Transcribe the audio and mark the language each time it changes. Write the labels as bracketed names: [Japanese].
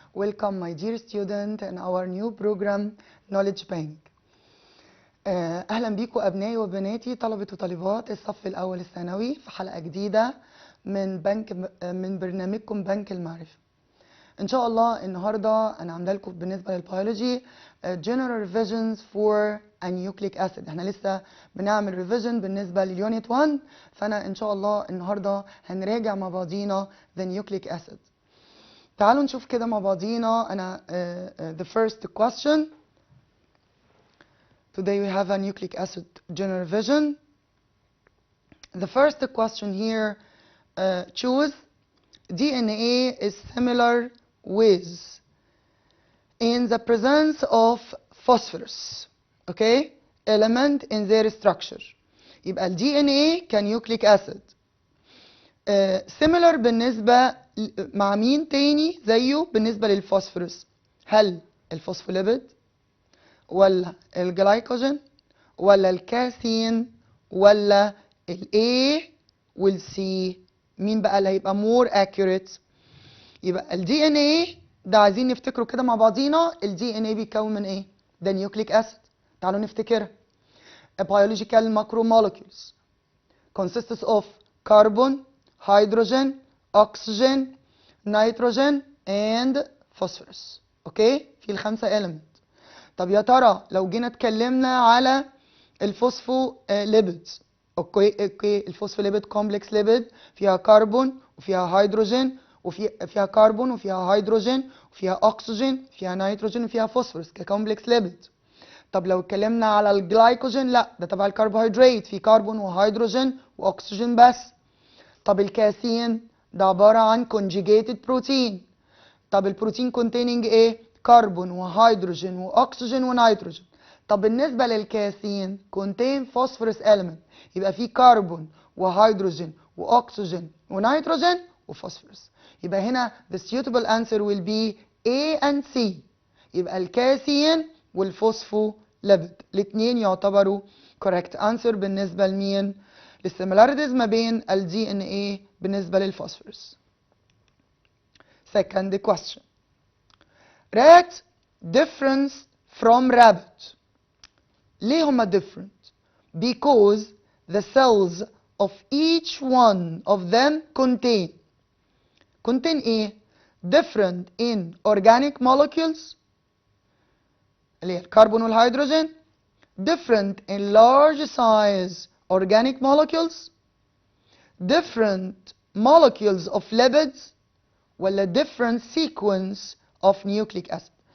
[English] Welcome my dear student in our new program Knowledge Bank. [Arabic] أهلا بيكم أبنائي وبناتي طلبة وطالبات الصف الأول الثانوي في حلقة جديدة من برنامجكم بنك المعرفة. إن شاء الله النهاردة أنا عاملة لكم بالنسبة للبيولوجي [English] general revisions for a nucleic acid. [Arabic] احنا لسه بنعمل revision بالنسبة لليونت 1، فأنا إن شاء الله النهاردة هنراجع مع بعضينا [English] the nucleic acid. [Arabic] تعالوا نشوف كده مع بعضينا. أنا [English] the first question. Today we have a nucleic acid general revision. The first question here, choose DNA is similar with in the presence of phosphorus, okay, element in their structure. [Arabic] يبقى ال DNA كنيوكليك acid. similar بالنسبة مع مين تاني زيه بالنسبة للفوسفورس؟ هل الفوسفوليبيد ولا الجلايكوجين ولا الكاثين ولا ال A وال C؟ مين بقى اللي هيبقى [English] more accurate؟ [Arabic] يبقى ال DNA ده عايزين نفتكره كده مع بعضينا. ال DNA بيتكون من ايه؟ ده نيوكليك اسيد. تعالوا نفتكرها. [English] A biological macromolecules consists of carbon, hydrogen, oxygen, nitrogen and phosphorus. [Arabic] اوكي؟ في الخمسة element. طب يا ترى لو جينا اتكلمنا على الفوسفوليبيدز، اوكي الفوسفوليبيد كومبلكس ليبيد فيها كربون وفيها هيدروجين وفيها كربون وفيها هيدروجين وفيها اكسجين وفيها نيتروجين وفيها فوسفورس ككومبلكس ليبيد. طب لو اتكلمنا على الجلايكوجين، لا ده تبع الكربوهيدرات، في كربون وهيدروجين واكسجين بس. طب الكاثين ده عباره عن conjugated بروتين. طب البروتين containing ايه؟ كربون وهيدروجين واكسجين ونيتروجين. طب بالنسبه للكاثين [English] contain phosphorus element، [Arabic] يبقى في كربون وهيدروجين واكسجين ونيتروجين وفوسفورس. يبقى هنا [English] the suitable answer will be A and C. [Arabic] يبقى الكاثين والفوسفوليبيد الاثنين يعتبروا [English] correct answer [Arabic] بالنسبه لمين؟ للسيميلاريتيز ما بين ال DNA بالنسبه للفوسفورس. [English] Second question. Rat difference from rabbit. [Arabic] ليه هما [English] different؟ Because the cells of each one of them contain [Arabic] ايه؟ [English] different in organic molecules [Arabic] اللي هي الكربون والهيدروجين، [English] different in large size organic molecules، different molecules of lipids، [Arabic] ولا [English] different sequence of nucleic acid.